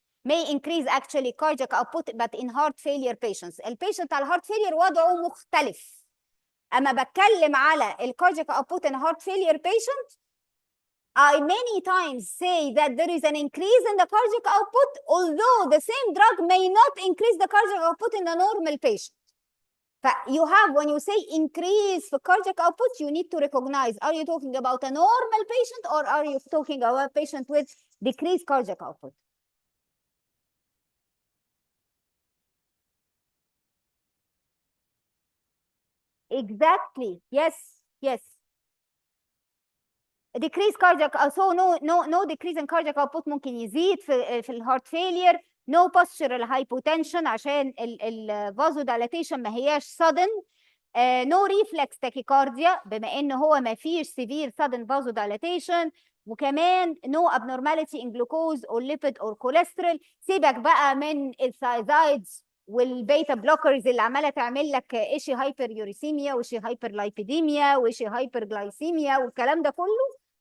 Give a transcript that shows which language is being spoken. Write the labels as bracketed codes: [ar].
[en] May increase actually cardiac output but in heart failure patients. [ar] البيشنت على heart failure وضعه مختلف. أما بتكلم على الكاردياك [en] output in heart failure patient, I many times say that there is an increase in the cardiac output, although the same drug may not increase the cardiac output in a normal patient. You have, when you say increase for cardiac output, you need to recognize, are you talking about a normal patient or are you talking about a patient with decreased cardiac output? Exactly. Yes. Yes. decrease cardiac, so no decrease in cardiac output [ar] ممكن يزيد في الهارت فيلير. [en] no postural hypotension [ar] عشان الفازودالاتيشن ما هياش sudden. [en] no reflex tachycardia [ar] بما ان هو ما فيش [en] severe sudden vasodilation. [ar] وكمان [en] no abnormality in glucose or lipid or cholesterol. [ar] سيبك بقى من الثايزايدز والبيتا بلوكرز اللي عماله تعمل لك ايشي هايبر يوريسيميا وشي هايبر لايبيديميا وشي هايبر جلايسيميا والكلام ده كله.